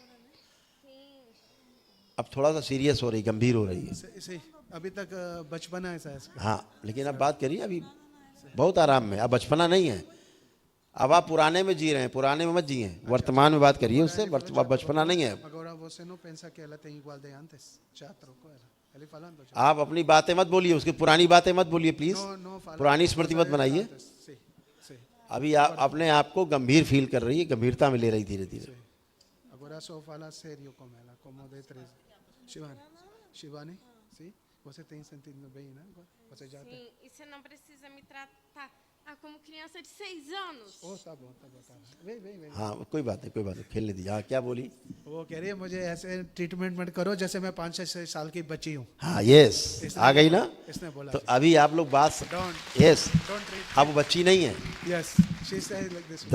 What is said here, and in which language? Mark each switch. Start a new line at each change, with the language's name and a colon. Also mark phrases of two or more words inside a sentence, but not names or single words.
Hindi: अब थोड़ा सा सीरियस हो रही, गंभीर हो रही है। इसे अभी तक बचपना है ऐसा इसका हाँ, लेकिन अब बात करिए, अभी बहुत आराम में, अब बचपना नहीं है, अब आप पुराने में जी रहे हैं, पुराने में मत जिए, वर्तमान में बात करिए उससे, बचपना नहीं है।
Portuguese: agora você não pensa que ela tem igual de antes já trocou ela ele falando já
Hindi: आप अपनी बातें मत बोलिए, उसकी पुरानी बातें मत बोलिए प्लीज,
Portuguese: no fala
Hindi: पुरानी स्मृति मत बनाइए।
Portuguese: sim sim
Hindi: अभी आप अपने आप को गंभीर फील कर रही है, गंभीरता में ले रही धीरे धीरे।
Portuguese: agora só fala sério com ela como de 13 Shivani sim você tem sentido bem né agora você já tem Sim, e você não precisa me tratar Ah, como criança de 6 anos.
Hindi: ओ तब वही वही वही हाँ कोई बात नहीं खेलने दीजिए। हाँ क्या बोली? वो कह रही है मुझे ऐसे ट्रीटमेंट मत करो जैसे मैं 5-6 साल की बच्ची हूँ। हाँ यस आ गई ना। इसने बोला तो अभी आप लोग बात
English: Don't- यस don't treat
Hindi: अब वो बच्ची नहीं है,
English: yes she said like this.